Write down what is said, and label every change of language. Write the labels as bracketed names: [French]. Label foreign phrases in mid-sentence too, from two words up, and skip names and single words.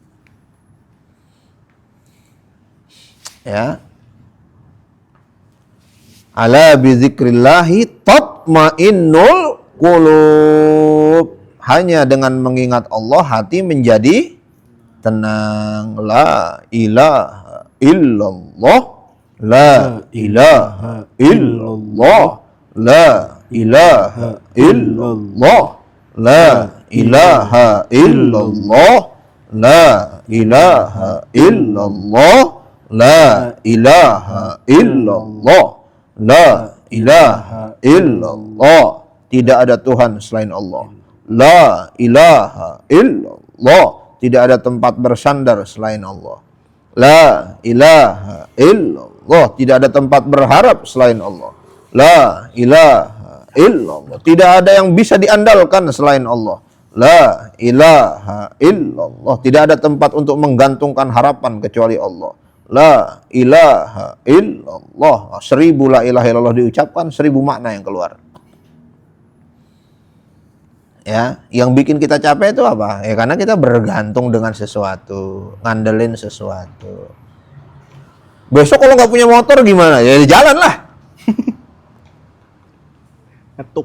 [Indonesian] Ya. [Arabic] ألا بذكر الله تطمئن القلوب. [Indonesian] Hanya dengan mengingat Allah hati menjadi tenang. [Arabic] لا إله إلا الله. لا إله إلا الله. لا إله إلا الله. لا إله إلا الله. لا إله إلا الله. لا إله إلا الله. لا إله إلا الله. [Indonesian] Tidak ada Tuhan selain Allah. [Arabic] لا إله إلا الله. إلا الله. [Indonesian] Tidak ada tempat bersandar selain Allah. [Arabic] لا إله إلا الله. [Indonesian] Tidak ada tempat berharap selain Allah. [Arabic] لا إله إلا الله. [Indonesian] Tidak ada yang bisa diandalkan selain Allah. [Arabic] لا إله إلا الله. [Indonesian] Tidak ada tempat untuk menggantungkan harapan kecuali Allah. [Arabic] لا إله إلا الله. [Indonesian] 1000 [Arabic] لا إله إلا الله [Indonesian] diucapkan, 1000 makna yang keluar. Ya, yang bikin kita capek itu apa? Ya karena kita bergantung dengan sesuatu, ngandelin sesuatu. Besok kalau nggak punya motor gimana? Ya jalan lah. Ngetuk.